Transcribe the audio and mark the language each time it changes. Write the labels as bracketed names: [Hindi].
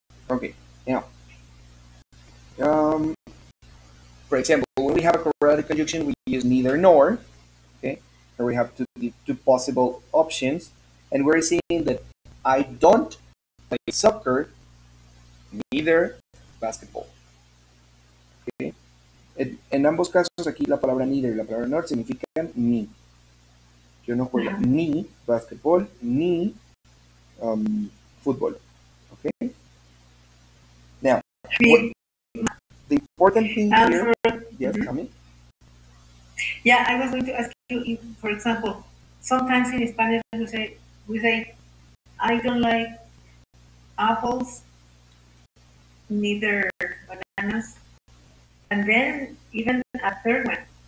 [English] Okay. Now, for example, when we have a quadratic conjunction, we use neither nor. Okay. Here we have two possible options, and we're saying that I don't play soccer, neither basketball. Okay. [Spanish] En ambos casos, aquí la palabra neither y la palabra nor significan ni. Yo no juego ni basketball ni fútbol. [English] Okay. Now, the important thing here. Yes, tell me. Yeah, I was going to ask you, for example, sometimes in Spanish we say, I don't like apples, neither bananas, and then even a third one.